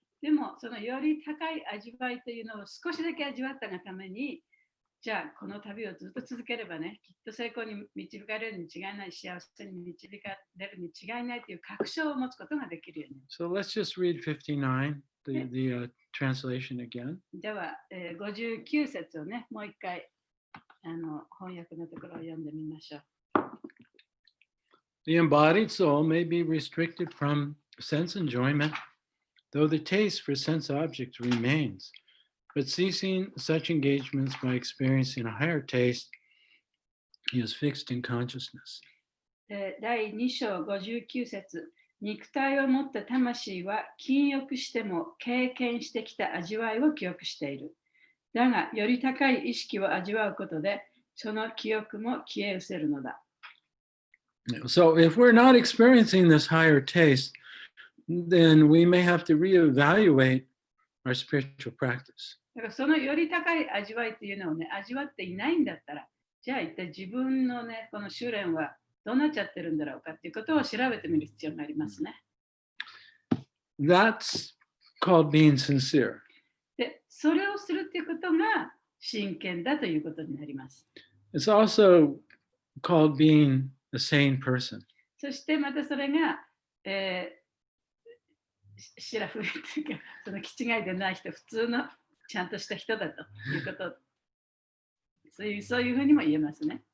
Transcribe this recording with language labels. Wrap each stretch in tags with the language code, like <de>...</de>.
<ja>でも、そのより高い味わいというのを少しだけ味わったがために、じゃあこの旅をずっと続ければね、きっと成功に導かれるに違いない、幸せに導かれるに違いないという確証を持つことができるようになる。</ja> <en>So let's just read 59, the translation again.</en> <ja>では、59節をね、もう一回翻訳のところを読んでみましょう。</ja> <en>The embodied soul may be restricted from sense enjoyment, though the taste for sense objects remains. But ceasing such engagements by experiencing a higher taste is fixed in consciousness.</en> <ja>第2章59節。肉体を持った魂は禁欲しても経験してきた味わいを記憶している。だが、より高い意識を味わうことで、その記憶も消え失せるのだ。</ja> <en>So if we're not experiencing this higher taste, then we may have to reevaluate our spiritual practice.</en> <ja>だからそのより高い味わいっていうのをね、味わっていないんだったら、じゃあ一体自分のね、この修練はどうなっちゃってるんだろうかっていうことを調べてみる必要がありますね。</ja> <en>That's called being sincere.</en> <ja>で、それをするっていうことが真剣だということになります。</ja> <en>It's also called being a sane person.</en> <ja>そしてまたそれが、シラフっていうか、その気違いでない人、普通のちゃんとした人だということ、そういうふうにも言えますね。</ja>